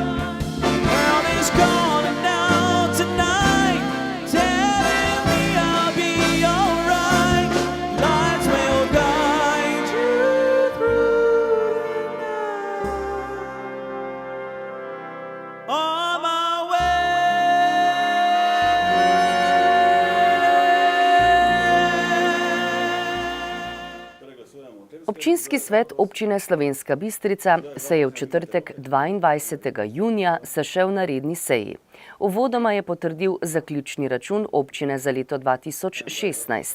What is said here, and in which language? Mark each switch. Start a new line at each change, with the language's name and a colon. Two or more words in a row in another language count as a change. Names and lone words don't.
English: World is calling out tonight, telling me I'll be alright. Lights will guide you through the night. On my way.
Slovenian: Občinski svet občine Slovenska Bistrica se je v četrtek 22. junija sešel na redni seji. Uvodoma je potrdil zaključni račun občine za leto 2016.